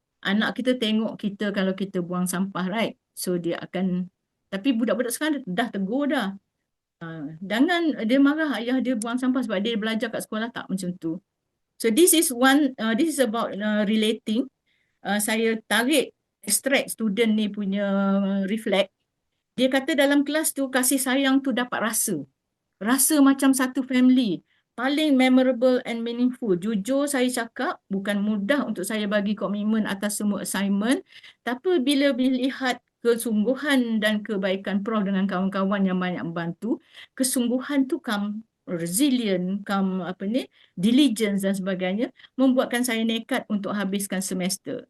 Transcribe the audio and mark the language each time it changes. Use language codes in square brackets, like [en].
[ms] Anak kita tengok kita kalau kita buang sampah, right? So dia akan, tapi budak-budak sekarang dah tegur dah. Jangan dia marah ayah dia buang sampah sebab dia belajar kat sekolah, tak macam tu. [en] So this is one, this is about relating. [ms] Saya tarik extract student ni punya reflect. Dia kata dalam kelas tu kasih sayang tu dapat rasa. Rasa macam satu family. Paling [en] memorable and meaningful. [ms] Jujur saya cakap, bukan mudah untuk saya bagi komitmen atas semua assignment. Tapi bila lihat kesungguhan dan kebaikan Prof dengan kawan-kawan yang banyak membantu, kesungguhan tu resilient, diligence dan sebagainya, membuatkan saya nekat untuk habiskan semester.